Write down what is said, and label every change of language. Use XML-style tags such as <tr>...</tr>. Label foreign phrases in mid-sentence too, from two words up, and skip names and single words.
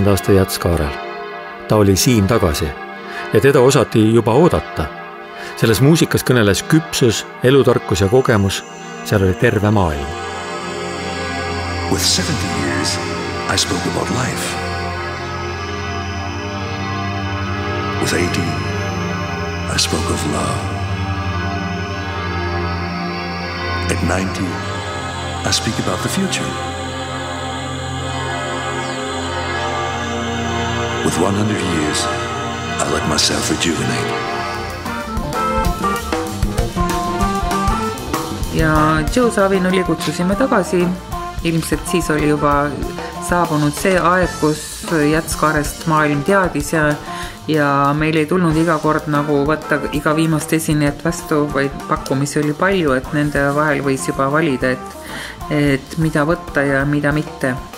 <et>aasta Jätskaarel. Ta oli siin tagasi ja teda osati juba oodata. Selles muusikas kõneles küpsus, elutarkus ja kogemus, seal oli terve maailm.</et> <en>With 70 years, I spoke about life. With 80, I spoke of love. At 90, I speak about the future. With 100 years, I let myself rejuvenate.</en> <et>Ja Joe Zawinuli kutsusime tagasi. Ilmselt siis oli juba saabunud see aeg, kus Jätskaarest maailm teadis ja meil ei tulnud iga kord nagu võtta iga viimast esinejat vastu, vaid pakkumisi oli palju, et nende vahel võis juba valida, et mida võtta ja mida mitte.</et>